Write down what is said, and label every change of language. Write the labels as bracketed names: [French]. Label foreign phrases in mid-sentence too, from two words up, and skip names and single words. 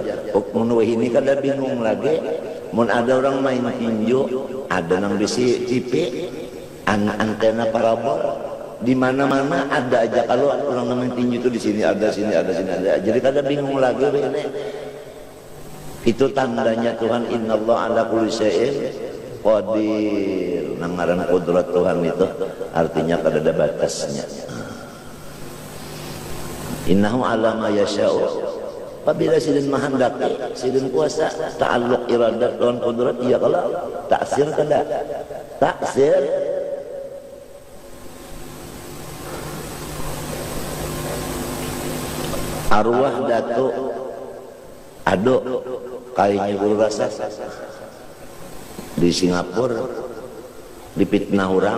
[Banjar] Mun ini kada bingung lagi. Mun ada orang main tinju, ada nang bisi TV, antena parabol, di mana-mana ada aja. Kalau orang main tinju itu di sini ada, sini ada, sini ada. Jadi kada bingung lagi ini. Itu tandanya Tuhan, [Arabic] إن الله على كل شيء قدير. [Banjar] Nang ngaran kudrat Tuhan itu artinya kada ada batasnya. [Arabic] إنه على ما يشاء. [Banjar] Apabila sidin mahandaki, sidin kuasa, ta'alluq iradat lawan kudrat, iya kalau taksir kada. Taksir arwah Datuk Ado kayaknya Guru Rasa di Singapura dipitnah orang.